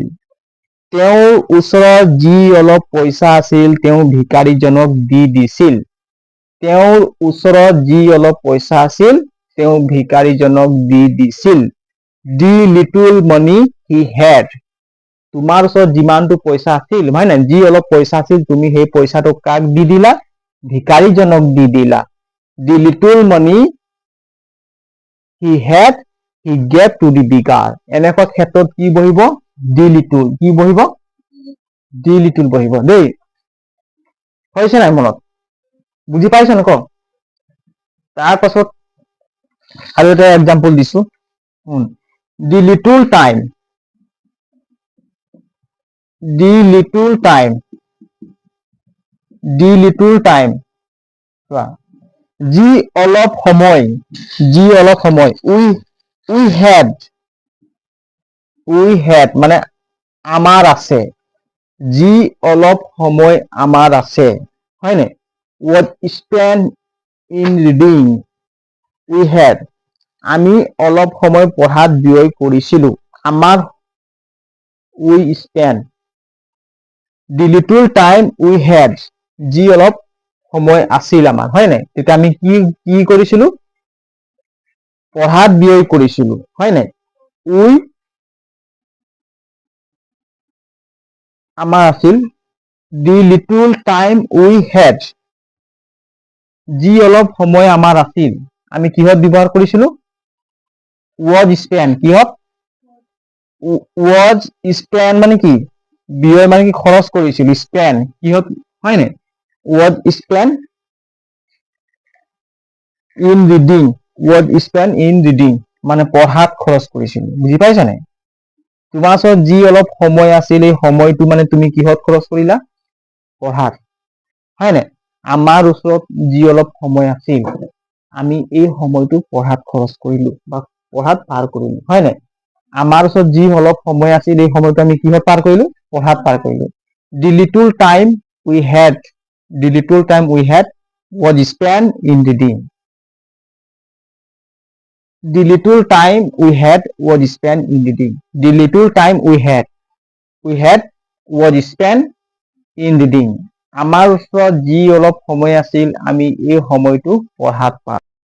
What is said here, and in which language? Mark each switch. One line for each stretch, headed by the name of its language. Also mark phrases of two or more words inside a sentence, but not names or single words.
Assamese: তেওঁৰ ওচৰত যি অলপ পইচা আছিল তেওঁ ভিকাৰীজনক দিছিল তেওঁৰ ওচৰত যি অলপ পইচা আছিল তেওঁ ভিকাৰীজনক দিছিল
English: the little money he had
Assamese: তোমাৰ ওচৰত যিমানটো পইচা আছিল হয় নাই যি অলপ পইচা আছিল তুমি সেই পইচাটো কাক দি দিলা ভিকাৰীজনক দি দিলা
English: the little money he had he gave to the beggar
Assamese: এনেকুৱা ক্ষেত্ৰত কি বহিব
English: the little
Assamese: কি বহিব
English: the little
Assamese: বহিব দেই হৈছে নাই মনত বুজি পাইছ ন ক তাৰ পাছত আৰু এটা এক্সাম্পল দিছো
English: the little time
Assamese: যি অলপ সময়
English: we had
Assamese: মানে আমাৰ আছে যি অলপ সময় আমাৰ আছে হয়
English: নাই what spend in reading we had
Assamese: আমি অলপ সময় পঢ়াত ব্যয় কৰিছিলো আমাৰ
English: we spend the little time we had
Assamese: যি অলপ সময় আছিল আমাৰ হয় নাই তেতিয়া আমি কি কৰিছিলো পঢ়াত ব্যয় কৰিছিলো হয় নাই we আমাৰ আছিল
English: the little time we had
Assamese: যি অলপ সময় আমাৰ আছিল আমি কিহত ব্যৱহাৰ কৰিছিলো
English: was spent
Assamese: কিহত
English: was spent
Assamese: মানে কি ব্যয় মানে কি খৰচ কৰিছিলো spend কিহত হয় নাই
English: was spent in reading
Assamese: মানে পঢ়াত খৰচ কৰিছিলো বুজি পাইছা নাই তোমাৰ ওচৰত যি অলপ সময় আছিল এই সময়টো মানে তুমি কিহত খৰচ কৰিলা পঢ়াত হয় নাই আমাৰ ওচৰত যি অলপ সময় আছিল আমি এই সময়টো পঢ়াত খৰচ কৰিলো বা পঢ়াত পাৰ কৰিলো হয় নাই আমাৰ ওচৰত যি অলপ সময় আছিল এই সময়টো আমি কিহত পাৰ কৰিলো পঢ়াত পাৰ কৰিলো
English: the little time we had was spent in reading the little time we had was spent in reading the little time we had was spent in reading
Assamese: আমাৰ ওচৰত যি অলপ সময় আছিল আমি এই সময়টো পঢ়াত পাৰ